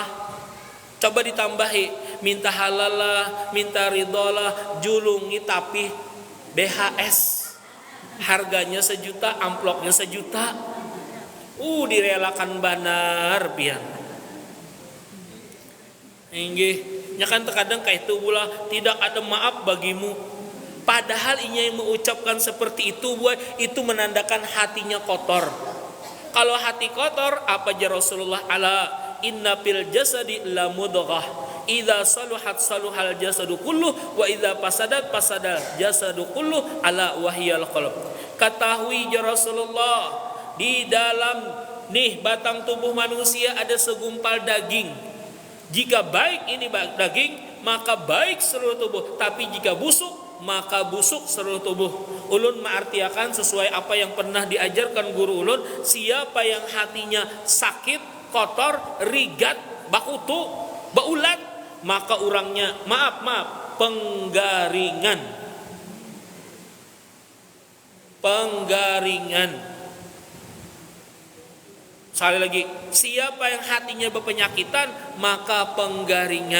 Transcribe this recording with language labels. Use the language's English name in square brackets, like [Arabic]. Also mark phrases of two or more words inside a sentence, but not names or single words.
[Indonesian] Coba ditambahi, minta halal lah, minta ridho lah, julungi tapi BHS harganya 1 juta, amplopnya 1 juta. [Banjar] Direlakan banar pian. Inggih, nya kan terkadang kayak itu pula [Indonesian] tidak ada maaf bagimu. Padahal inya yang mengucapkan seperti itu, itu menandakan hatinya kotor. Kalau hati kotor, apa aja Rasulullah [Arabic] ألا إن في الجسد لمضغة إذا صلحت صلح الجسد كله وإذا فسدت فسد الجسد كله ألا وهي القلب. [Indonesian] Ketahui ya Rasulullah, di dalam nih batang tubuh manusia ada segumpal daging. Jika baik ini daging, maka baik seluruh tubuh, tapi jika busuk, maka busuk seluruh tubuh. [Banjar] Ulun mengartiakan sesuai apa yang pernah diajarkan guru ulun, siapa yang hatinya sakit, kotor, rigat, bakutu, baulat, maka orangnya penggaringan. [Indonesian] Sekali lagi, siapa yang hatinya berpenyakitan, maka penggaringan.